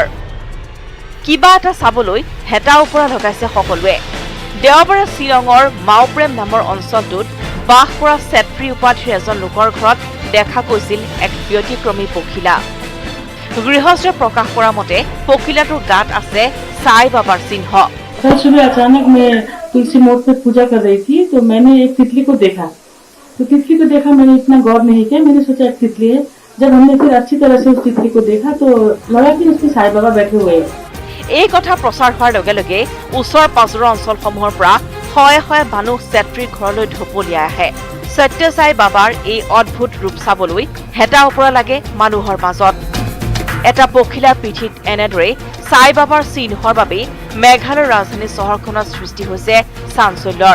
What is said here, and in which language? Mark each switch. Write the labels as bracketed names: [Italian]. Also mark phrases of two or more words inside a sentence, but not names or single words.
[Assamese] কিবা এটা চাবলৈ হেতা ওপৰা লগাইছে সকলোৱে। দেওবাৰে শ্বিলঙৰ মাওপ্ৰেম নামৰ অঞ্চলটোত বাস কৰা ছেত্ৰী উপাধিৰ এজন লোকৰ ঘৰত দেখা গৈছিল এক ব্যতিক্ৰমী পখিলা। গৃহস্থই প্ৰকাশ কৰা মতে পখিলাটোৰ গাত আছে সাই বাবাৰ চিহ্ন। [Hindi] कल सुबह अचानक मैं तुलसी मोड़ पे पूजा कर रही थी, तो मैंने एक तितली को देखा। मैंने इतना गौर नहीं किया, मैंने सोचा एक तितली है। जब हमने फिर अच्छी तरह से उस तितली को देखा तो लगा कि उसके साई बाबा बैठे हुए हैं। [Assamese] এই কথা প্ৰচাৰ হোৱাৰ লগে লগে ওচৰ পাজৰৰ অঞ্চলসমূহৰ পৰা শয়ে শয়ে মানুহ ছেত্ৰীৰ ঘৰলৈ ঢপলিয়াই আহে। সত্য সাই বাবাৰ এই অদ্ভুত ৰূপ চাবলৈ হেতা ওপৰা লাগে মানুহৰ মাজত। এটা পখিলাৰ পিঠিত এনেদৰে সাই বাবাৰ চিহ্নৰ বাবে মেঘালয়ৰ ৰাজধানী চহৰখনত সৃষ্টি হৈছে চাঞ্চল্যৰ।